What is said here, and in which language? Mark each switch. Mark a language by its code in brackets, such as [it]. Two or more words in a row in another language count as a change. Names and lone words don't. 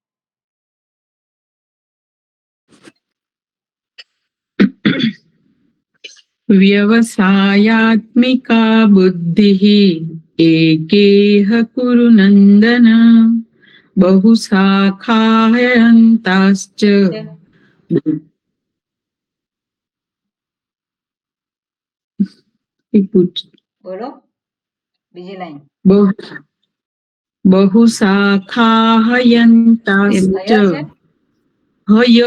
[sa] व्यवसायात्मिका बुद्धिः एकेह कुरु नन्दन बहुशाखायन्ताश्च [gu] બોલો બીજી લાઈન [sa] बहुशाखायन्ताश्च [gu] હય છે [sa] हय